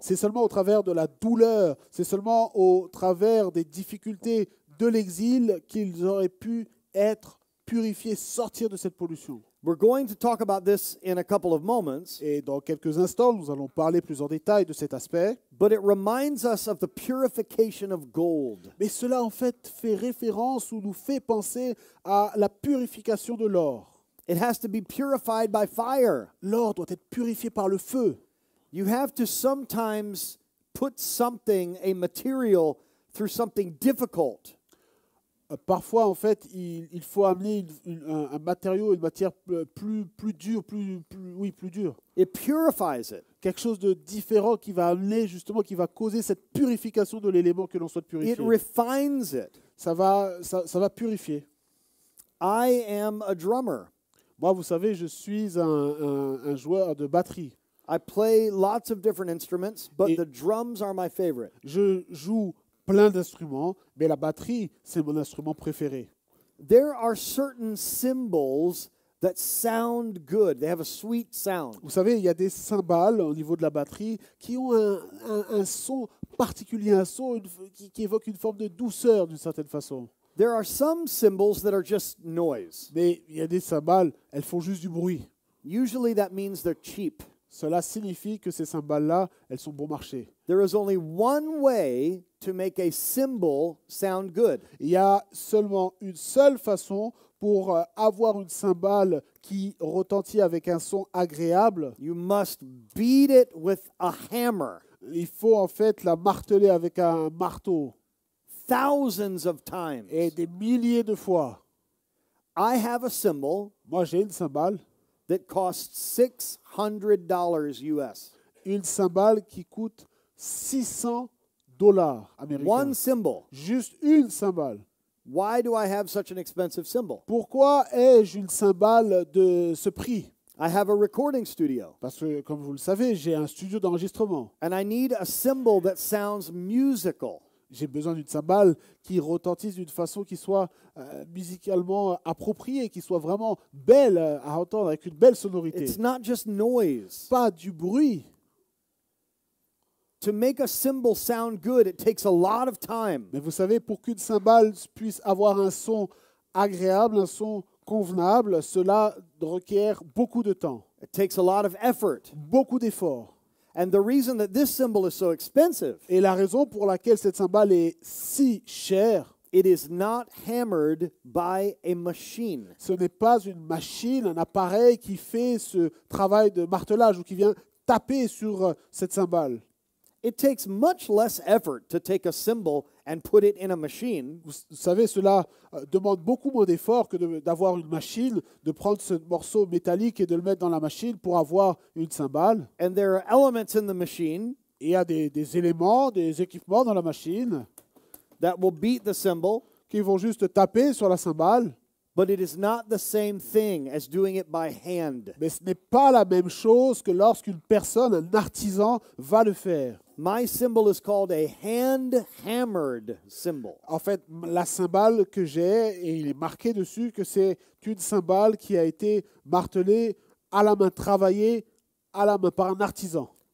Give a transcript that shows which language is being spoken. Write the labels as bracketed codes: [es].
[fr] C'est seulement au travers de la douleur, c'est seulement au travers des difficultés de l'exil qu'ils auraient pu être purifiés, sortir de cette pollution. [en] We're going to talk about this in a couple of moments, [fr] Et dans quelques instants, nous allons parler plus en détail de cet aspect. [en] but it reminds us of the purification of gold. [fr] Mais cela, en fait, fait référence ou nous fait penser à la purification de l'or. [en] It has to be purified by fire. [fr] L'or doit être purifié par le feu. [en] You have to sometimes put something, a material, through something difficult. [fr] Parfois, en fait, il faut amener un matériau, une matière plus dure, plus dure. [en] It purifies it. [fr] Quelque chose de différent qui va amener, justement, qui va causer cette purification de l'élément que l'on souhaite [en] It [fr] purifier. [en] refines it. [fr] Ça va purifier. [en] I am a drummer. [fr] Moi, vous savez, je suis un joueur de batterie. [en] I play lots of different instruments, but [fr] Et- [en] the drums are my favorite. [fr] Je joue plein d'instruments, mais la batterie, c'est mon instrument préféré. [en] There are certain cymbals that sound good. They have a sweet sound. [fr] Vous savez, il y a des cymbales au niveau de la batterie qui ont un son particulier, un son qui évoque une forme de douceur d'une certaine façon. [en] There are some cymbals that are just noise. [fr] Mais il y a des cymbales, elles font juste du bruit. [en] Usually that means they're cheap. [fr] Cela signifie que ces cymbales-là, elles sont bon marché. [en] There is only one way to make a cymbal sound good. [fr] Il y a seulement une seule façon pour avoir une cymbale qui retentit avec un son agréable. [en] You must beat it with a hammer [fr] Il faut en fait la marteler avec un marteau [en] thousands of times. [fr] et des milliers de fois. [en] I have a cymbal [fr] Moi, j'ai une cymbale, [en] that costs $600 US. [fr] une cymbale qui coûte $600 américains. [en] One cymbal. [fr] Juste une cymbale. [en] Why do I have such an expensive cymbal? [fr] Pourquoi ai-je une cymbale de ce prix? [en] I have a recording studio, [fr] Parce que, comme vous le savez, j'ai un studio d'enregistrement. [en] and I need a cymbal that sounds musical. [fr] J'ai besoin d'une cymbale qui retentisse d'une façon qui soit musicalement appropriée, qui soit vraiment belle à entendre, avec une belle sonorité. [en] It's not just noise. [fr] Pas du bruit. [en] To make a cymbal sound good, it takes a lot of time. [fr] Mais vous savez, pour qu'une cymbale puisse avoir un son agréable, un son convenable, cela requiert beaucoup de temps, [en] It takes a lot of effort. [fr] beaucoup d'efforts. [en] And the reason that this cymbal is so expensive [fr] Et la raison pour laquelle cette cymbale est si chère, [en] It is not hammered by a machine. [fr] Ce n'est pas une machine, un appareil qui fait ce travail de martelage ou qui vient taper sur cette cymbale. [en] It takes much less effort to take a cymbal and put it in a machine [fr] Vous savez, cela demande beaucoup moins d'efforts que d'avoir une machine, de prendre ce morceau métallique et de le mettre dans la machine pour avoir une cymbale. [en] and there are elements in the machine [fr] Et il y a des éléments, des équipements dans la machine [en] that will beat the cymbal, [fr] qui vont juste taper sur la cymbale. [en] but it is not the same thing as doing it by hand. [fr] Mais ce n'est pas la même chose que lorsqu'une personne, un artisan, va le faire. [en] My cymbal is called a hand-hammered cymbal. [fr] En fait, la cymbale que j'ai, et il est marqué dessus que c'est une cymbale qui a été martelée à la main, travaillée à la main par un artisan.